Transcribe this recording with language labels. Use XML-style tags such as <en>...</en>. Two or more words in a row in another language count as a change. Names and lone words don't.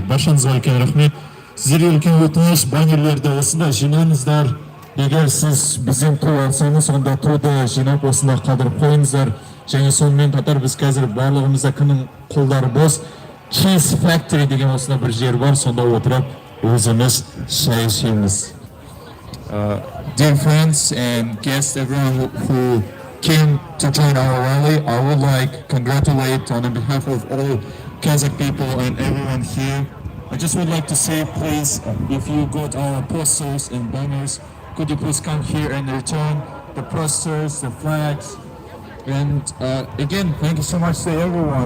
<kk>Баршаңызға үлкен рахмет. Сіздерге үлкен өтініш, баннерлерді осында жинаңыздар. Егер сіз бізден ту алсаңыз, онда туды жинап осында қалдырып қойыңыздар. Және сонымен қатар біз қазір барлығымызда кімнің қолдары бос Cheese Factory деген осында бір жер бар, сонда отырып өзіміз шай ішеміз.</kk> <en>Dear friends and guests, everyone who came to join our rally, I would like to congratulate on behalf of all Kazakh people and everyone here. I just would like to say, please, if you got our posters and banners, could you please come here and return the posters, the flags, and again, thank you so much to everyone.</en>